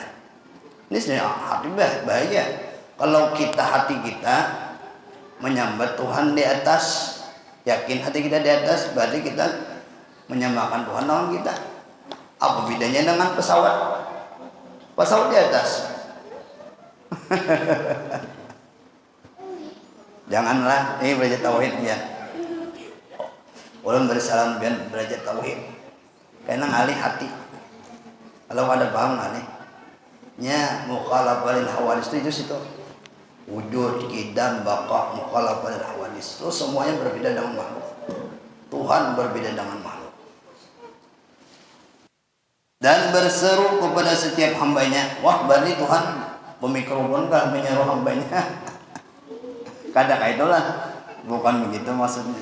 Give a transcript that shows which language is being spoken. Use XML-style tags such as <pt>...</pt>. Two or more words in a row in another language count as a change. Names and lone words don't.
<bjn>Ini sebenarnya hati bahaya. Kalau hati kita menyambat Tuhan di atas, yakin hati kita di atas, berarti kita menyamakan Tuhan dengan kita. Apa bedanya dengan pesawat? Pesawat di atas. Janganlah ini belajar tauhid ya. Ulun bersalam biar belajar tauhid. Karena ngalih hati. Kalau ada paham ngalih. Nya</bjn> <ar>مخالفة للحوادث</ar> <bjn>itu situ.</bjn> <ar>وجود قدم بقاء مخالفة للحوادث.</ar> <bjn>Itu semuanya berbeda dengan makhluk. Tuhan berbeda dengan makhluk. Dan berseru kepada setiap hambanya. Wah, berarti Tuhan pemikrofon kan menyeru hambanya. Kadang itulah, bukan begitu maksudnya.</bjn>